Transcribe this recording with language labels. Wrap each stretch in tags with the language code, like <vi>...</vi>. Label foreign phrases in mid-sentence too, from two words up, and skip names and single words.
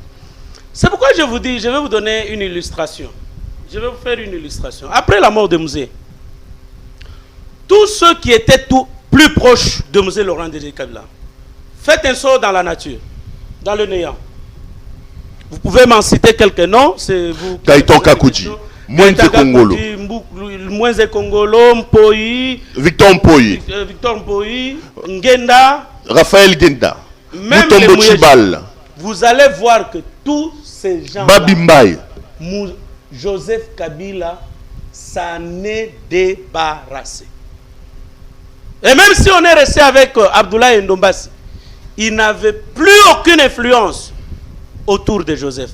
<fr>C'est pourquoi je vous dis, je vais vous donner une illustration. Je vais vous faire une illustration. Après la mort de Mouzé, tous ceux qui étaient plus proches de Mouzé Laurent Désiré Kabila, faites un saut dans la nature, dans le néant. Vous pouvez m'en citer quelques noms. C'est vous. Gaëtan Kakouji, Mwenze Kongolo, Mwenze Kongolo, Mpoyi, Victor Mpoyi, Ngenda, Raphaël Genda, même Mutombo Chibal. Vous allez voir que tous ces gens, Babimbaye, Joseph Kabila s'en est débarrassé. Et même si on est resté avec Abdoulaye Ndombasi, il n'avait plus aucune influence autour de Joseph.</fr>